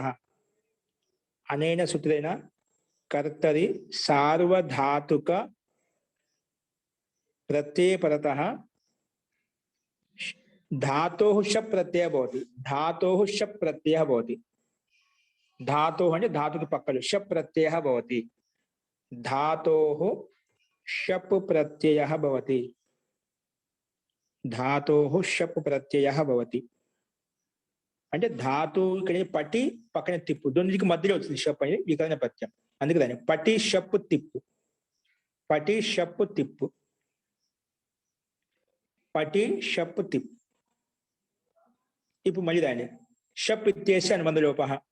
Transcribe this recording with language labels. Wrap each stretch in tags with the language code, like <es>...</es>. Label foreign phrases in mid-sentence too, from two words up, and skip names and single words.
<sa>अनेन सूत्रेण कर्तरी सार्वधातुक प्रत्यय परतः धातोः शप् प्रत्ययः भवति. धातोः शप् प्रत्ययः भवति. धातोः అంటే धातुके పక్కలు शप् प्रत्ययः भवति. धातोः शप् प्रत्ययः भवति. धातोः शप् प्रत्ययः भवति.</sa> <te>అంటే ధాతు ఇక్కడ పట్టి పక్కన తిప్పు రెండింటికి మధ్యలో వచ్చింది షప్ అనేది వికరణ ప్రత్యయం. అందుకే దాన్ని పట్టి షప్పు తిప్పు. పట్టి షప్పు తిప్పు. పటి షప్ తిప్. ఇప్పుడు మళ్ళీ దాన్ని</te> <sa>షప్ ఇత్యస్య అనుబంధ లోపః.</sa>